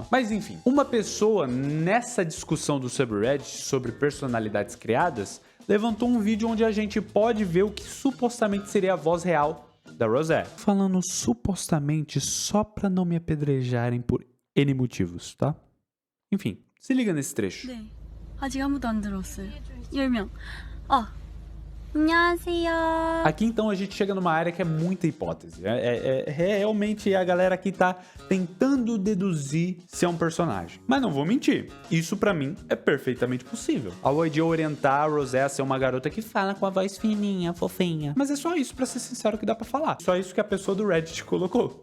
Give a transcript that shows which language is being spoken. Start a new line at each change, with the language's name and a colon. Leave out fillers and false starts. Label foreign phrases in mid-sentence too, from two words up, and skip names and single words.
Portuguese: Mas enfim, uma pessoa nessa discussão do subreddit sobre personalidades criadas levantou um vídeo onde a gente pode ver o que supostamente seria a voz real da Rosé. Falando supostamente só pra não me apedrejarem por N motivos, tá? Enfim, se liga nesse trecho.
Korean: 네, 아직 아무도 안 들었어요. 10명. 안녕하세요.
Portuguese: Aqui então a gente chega numa área que é muita hipótese. Realmente a galera aqui tá tentando deduzir se é um personagem. Mas não vou mentir, isso pra mim é perfeitamente possível. A YG orientar a Rosé a ser uma garota que fala com a voz fininha, fofinha. Mas é só isso, pra ser sincero, que dá pra falar. Só isso que a pessoa do Reddit colocou.